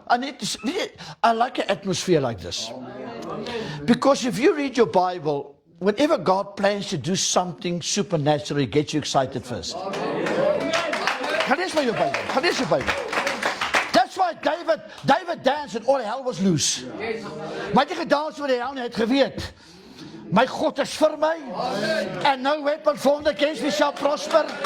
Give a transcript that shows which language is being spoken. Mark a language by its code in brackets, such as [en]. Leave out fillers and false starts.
[en] I like an atmosphere like this. Because if you read your Bible, whenever God plans to do something supernatural, it gets you excited first. [af] Gaan lees maar jou Bible. [en] Gaan lees jou Bible. That's why David danced and all hell was loose. [af] Maar hy het gedans oor die hel en hy het geweet. My God is vir my. [en] And no weapon formed against me shall prosper.